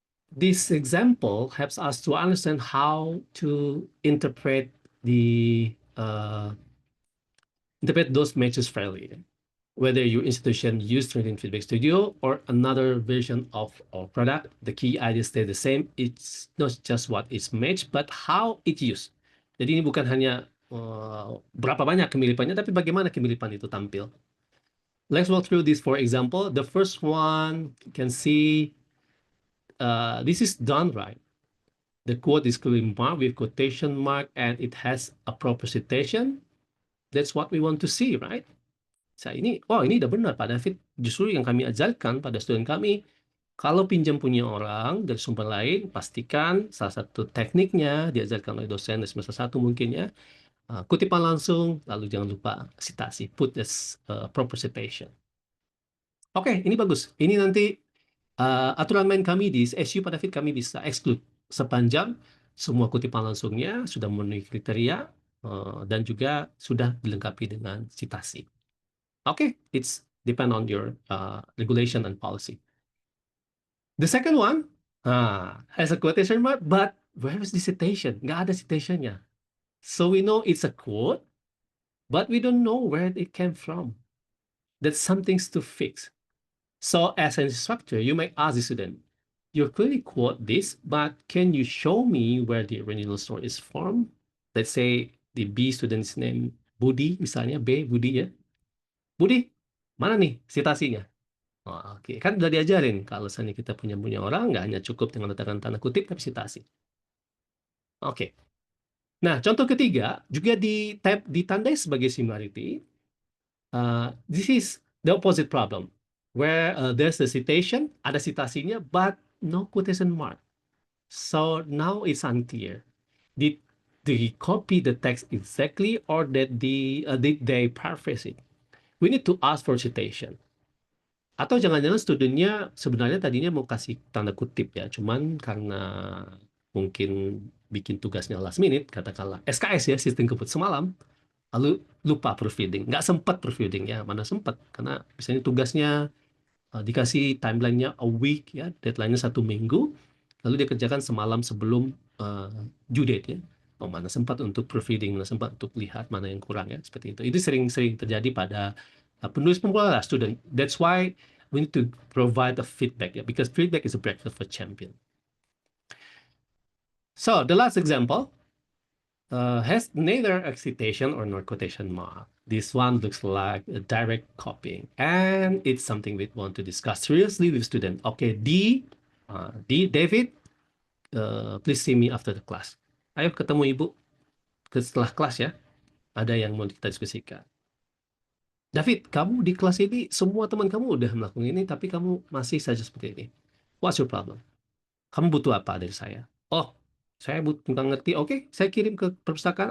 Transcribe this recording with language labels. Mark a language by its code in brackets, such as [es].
[en] This example helps us to understand how to interpret those matches fairly. Whether your institution use Trinity Feedback Studio or another version of our product, the key idea stay the same. It's not just what is matched, but how it used. [id] Jadi ini bukan hanya berapa banyak kemiripannya, tapi bagaimana kemiripan itu tampil. [en] Let's walk through this for example. The first one, you can see this is done right. The quote is clearly marked with quotation mark and it has a proper citation. That's what we want to see, right? [id] Ini udah benar Pak David. Justru yang kami ajarkan pada student kami, kalau pinjam punya orang dari sumber lain, pastikan salah satu tekniknya diajarkan oleh dosen dari semester 1 mungkin ya, kutipan langsung, lalu jangan lupa citasi, [en] put this proper citation. [id] Oke, ini bagus. Ini nanti aturan main kami di SU Pak David, kami bisa exclude sepanjang semua kutipan langsungnya sudah memenuhi kriteria dan juga sudah dilengkapi dengan citasi. [en] Okay, it's depend on your regulation and policy. The second one has a quotation mark, but where is the citation? [id] Nggak ada citationnya. [en] So we know it's a quote, but we don't know where it came from. That's something to fix. So as an instructor, you may ask the student, you clearly quote this, but can you show me where the original story is from? Let's say the B student's name Budi, [id] misalnya B, Budi ya. Budi, mana nih citasinya? Oh, oke, kan udah diajarin kalau misalnya kita punya orang nggak hanya cukup dengan letakkan tanda kutip tapi citasi. Oke. Nah, contoh ketiga juga ditandai sebagai similarity. [en] This is the opposite problem, where there's the citation, [id] ada citasinya, [en] but no quotation mark. So now it's unclear. Did they copy the text exactly, or did they paraphrase it? We need to ask for citation. [id] Atau jangan-jangan studentnya sebenarnya tadinya mau kasih tanda kutip ya, cuman karena mungkin bikin tugasnya [en] last minute, [id] katakanlah SKS ya, sistem kebut semalam, lalu lupa proofreading, nggak sempat proofreading ya, mana sempat, karena misalnya tugasnya dikasih timelinenya [en] a week [id] ya, deadline-nya 1 minggu, lalu dia kerjakan semalam sebelum due date ya. Oh, mana sempat untuk proofreading, mana sempat untuk lihat mana yang kurang ya, seperti itu. Itu sering-sering terjadi pada penulis pemula lah, student. [en] That's why we need to provide a feedback ya, because feedback is a breakfast for champion. So the last example has neither a citation or nor quotation mark. This one looks like a direct copying, and it's something we want to discuss seriously with student. Okay, David, please see me after the class. [id] Ayo ketemu ibu setelah kelas ya. Ada yang mau kita diskusikan. David, kamu di kelas ini semua teman kamu udah melakukan ini, tapi kamu masih saja seperti ini. [en] What's your problem? [id] Kamu butuh apa dari saya? Oh, saya butuh nggak ngerti. Oke, saya kirim ke perpustakaan.